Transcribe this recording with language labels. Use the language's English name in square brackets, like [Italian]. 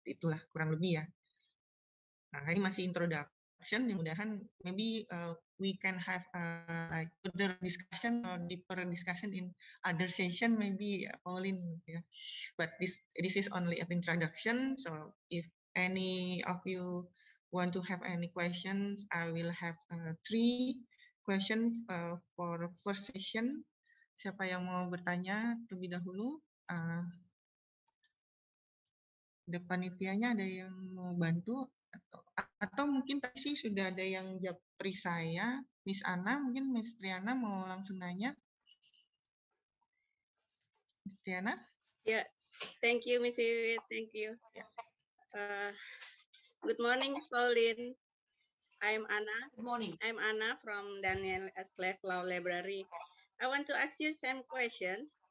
[Indonesian] Itulah kurang lebih ya. Nah, ini masih introduction. Mudah-mudahan [English] maybe we can have like further discussion or deeper discussion in other session, maybe Pauline. Yeah. But this is only an introduction. So if any of you want to have any questions, I will have 3 questions for first session. [Indonesian] Siapa yang mau bertanya terlebih dahulu? Panitianya ada yang mau bantu atau mungkin tadi sih sudah ada yang japri saya, Miss Ana, mungkin Miss Triana mau langsung nanya. Miss Triana? [English] Yeah, thank you, Miss Wiwit. Thank you. Good morning, Miss Pauline. I'm Anna. Good morning. I'm Anna from Daniel S. Clerk Law Library. I want to ask you some questions.